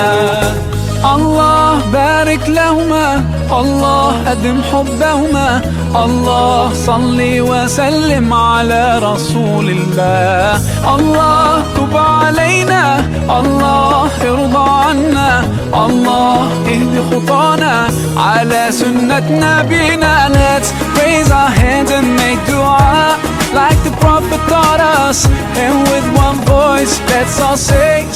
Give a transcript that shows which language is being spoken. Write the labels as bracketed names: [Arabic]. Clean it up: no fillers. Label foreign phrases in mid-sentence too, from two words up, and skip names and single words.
[Arabic] الله بارك لهما الله أدم حبهما الله صل وسلم على رسول الله. الله تب علينا الله ارضى عنا اللهم اهد خطانا على سنة نبينا. [English] Let's raise our hands and make dua like the Prophet taught us, and with one voice let's all say